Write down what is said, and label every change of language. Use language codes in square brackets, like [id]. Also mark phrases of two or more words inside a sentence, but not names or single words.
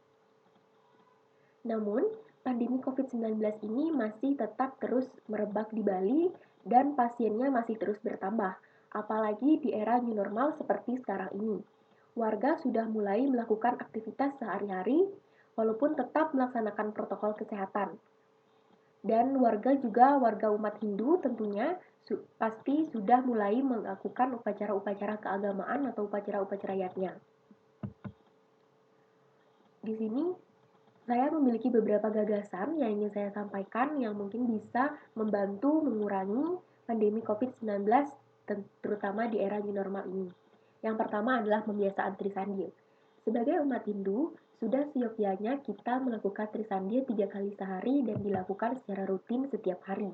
[id] Namun, pandemi COVID-19 ini masih tetap terus merebak di Bali dan pasiennya masih terus bertambah, apalagi di era [en] new normal [id] seperti sekarang ini. Warga sudah mulai melakukan aktivitas sehari-hari, walaupun tetap melaksanakan protokol kesehatan. Dan warga umat Hindu tentunya pasti sudah mulai melakukan upacara-upacara keagamaan atau upacara-upacara yatnya. Di sini saya memiliki beberapa gagasan yang ingin saya sampaikan yang mungkin bisa membantu mengurangi pandemi COVID-19 terutama di era [en] new normal [id] ini. Yang pertama adalah pembiasaan Trisandhya. Sebagai umat Hindu, sudah seyogyanya kita melakukan Trisandhya 3 kali sehari dan dilakukan secara rutin setiap hari.